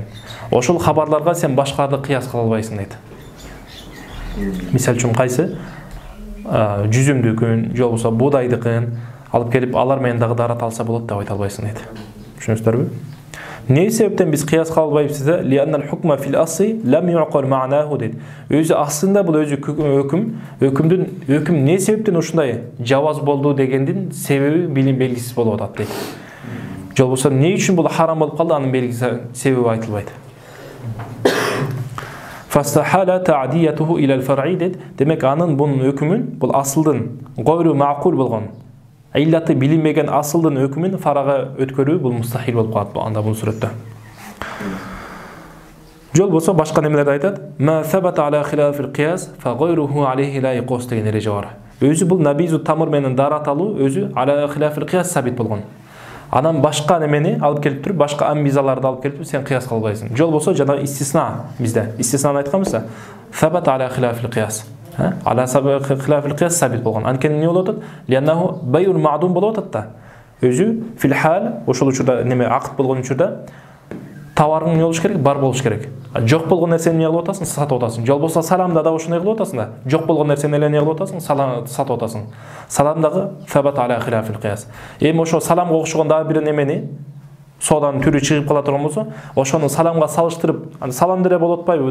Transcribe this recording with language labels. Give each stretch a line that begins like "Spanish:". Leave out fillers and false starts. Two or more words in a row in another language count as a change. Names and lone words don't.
Kyrgyz: Ошол хабарларга сен башкарды кыяс кыла албайсың дейт. Мисал үчүн кайсы жүзүмдүкүн, же болбосо буудайдыкын алып келип алар менен дагы дарат алса болот деп айта албайсың дейт. Түшүнүңүздөрбү? Эмне себептен биз кыяс кыла албайбыз да?
Arabic: لأن الحكم في الأصل لم يعقل معناه дейт.
Kyrgyz: Өзү аслында бул өзү өкүм эмне себептен ушундай жаваз болду дегендин себеби билим белгисиз болуп атат дейт. Же болбосо эмне үчүн бул харам болуп калды, анын белгиси себеби айтылбайт.
Arabic: فاستحال تعديته إلى الفرع дейт.
Kyrgyz: Демек анын бунун өкүмүн, бул асылдын
Arabic: غير معقول
Kyrgyz: болгон, иллаты билинбеген асылдын өкүмүн фарага өткөрүү бул мустахил болуп калат анда бул сүрөттө. Жол болса башка немелерди айтат.
Arabic: ما ثبت على خلاف القياس فغيره عليه لا يقاس
Kyrgyz: деген эреже бар. Өзү бул набизу тамыр менен дарат алуу өзү
Arabic: على خلاف القياس
Kyrgyz: сабит болгон. Анан башка немени алып келип туруп, башка амбизаларды алып келип сен қияс кылбайсың. Жол болсо жана истисна бизде. Истиснаны айтканбыз.
Arabic: ثبت على خلاف القياس. على خلاف القياس
Kyrgyz: сабит болгон. Анткени эмне болуп атат?
Arabic: لأنه بيع المعدوم
Kyrgyz: болуп атат да. Өзү
Arabic: في الحال
Kyrgyz: ошол учурда неме акыт болгон учурда товарың не болуш керек? Бар болуш керек. Жок болгон нерсени эмне кылып атасың? Сатып атасың. Жол болсо саламда да ошондой кылып атасың да. Жок болгон нерсени эле эмне кылып атасың? Сатып атасың. Саламдагы
Arabic: ثبت على خلاف القياس.
Kyrgyz: Эми ошо саламга окшогон дагы бир немени содан түрү чыгып кала турган болсо, ошону саламга салыштырып, салам деле болуп атпайбы?